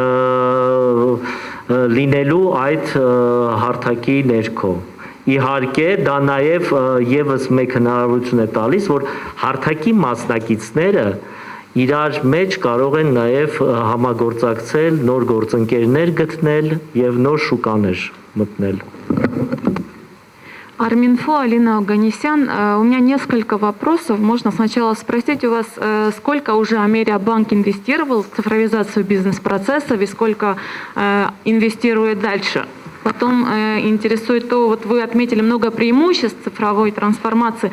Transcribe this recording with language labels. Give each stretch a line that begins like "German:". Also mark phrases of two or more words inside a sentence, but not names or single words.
Armenian: լինելու այդ հարթակի ներքո։ Իհարկե դա նաև եւս մեկ հնարավորություն է տալիս, որ հարթակի մասնակիցները իրար մեջ կարող են նաև համագործակցել, նոր գործընկերներ գտնել եւ նոր шуկաներ մտնել։
Russian: Арминфо, Алина Оганесян. У меня несколько вопросов. Можно сначала спросить у вас, сколько уже Америабанк инвестировал в цифровизацию бизнес-процессов и сколько инвестирует дальше? Потом интересует то, вот вы отметили много преимуществ цифровой трансформации.